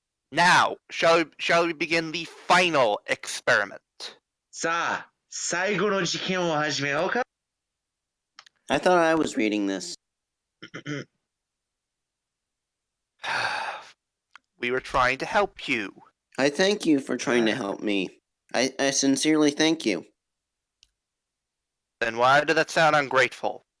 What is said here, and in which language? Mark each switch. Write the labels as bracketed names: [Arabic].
[English] Now, shall we begin the final experiment? [Japanese] さあ、最後の実験を始めようか。 [English] I thought I was reading this. We were trying to help you. I thank you for trying to help me. I sincerely thank you. Then why did that sound ungrateful?